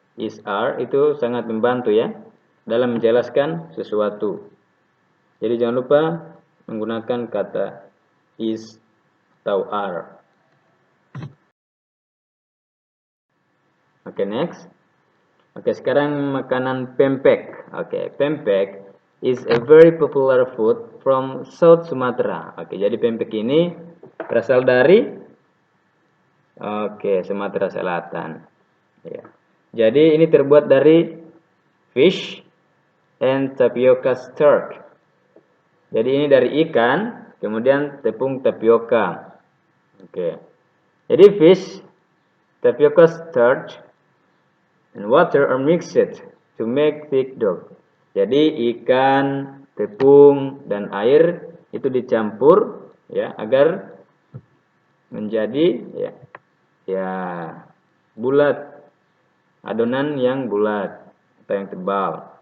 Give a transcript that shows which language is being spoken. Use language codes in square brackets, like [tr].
[id] Is, are itu sangat membantu ya dalam menjelaskan sesuatu. Jadi jangan lupa menggunakan kata is atau are. Oke, next. Oke, sekarang makanan pempek. [en] Oke, pempek is a very popular food from South Sumatra. [id] Oke, jadi pempek ini berasal dari Sumatera Selatan. Ya. Jadi ini terbuat dari [en] fish and tapioca starch. [id] Jadi ini dari ikan, kemudian tepung tapioka. Oke. [en] Jadi fish, tapioca starch, and water are mixed to make thick dough. [id] Jadi ikan, tepung, dan air itu dicampur ya agar menjadi ya bulat, adonan yang bulat atau yang tebal.